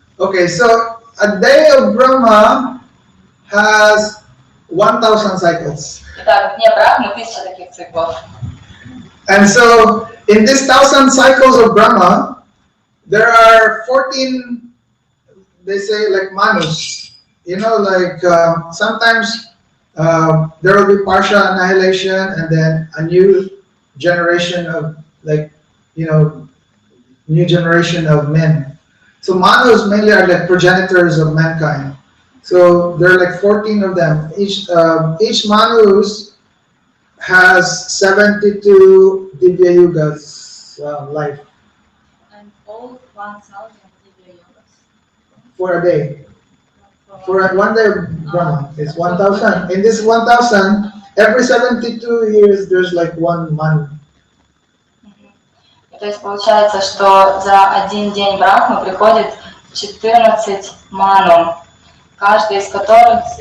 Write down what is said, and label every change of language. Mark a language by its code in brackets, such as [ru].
[en] Okay, so a day of Brahma has 1,000 cycles. [ru] Итак, в дне Брахмы 1000 таких циклов. [en] And so in this 1,000 cycles of Brahma, there are 14, they say, like manus. You know, like sometimes there will be partial annihilation and then a new generation of, like, new generation of men. So manus mainly are like progenitors of mankind. So there are like 14 of them. Each manus has 72 Divya Yugas life. And all 1000 divya-yugas. For a day. For one day of Brahma, it's 1,000. In this 1,000, every 72 years there's like one manu. [ru] То есть получается, что за один день Брахмы приходит 14 ману, каждый из которых